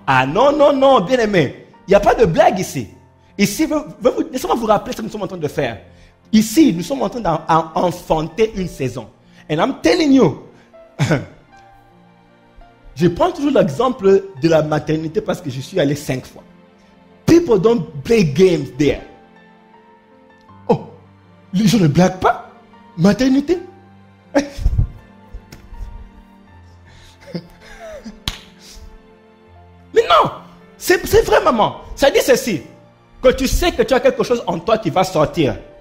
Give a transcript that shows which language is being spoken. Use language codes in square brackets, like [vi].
[fr] Ah non, bien aimé. Il n'y a pas de blague ici. Ici, laissez-moi vous rappeler ce que nous sommes en train de faire. Ici, nous sommes en train d'enfanter une saison. [en] And I'm telling you, [fr] je prends toujours l'exemple de la maternité parce que je suis allé 5 fois. [en] People don't play games there. [fr] Oh, les gens ne blaguent pas. Maternité. Mais non, c'est vrai, maman. Ça dit ceci, que tu sais que tu as quelque chose en toi qui va sortir.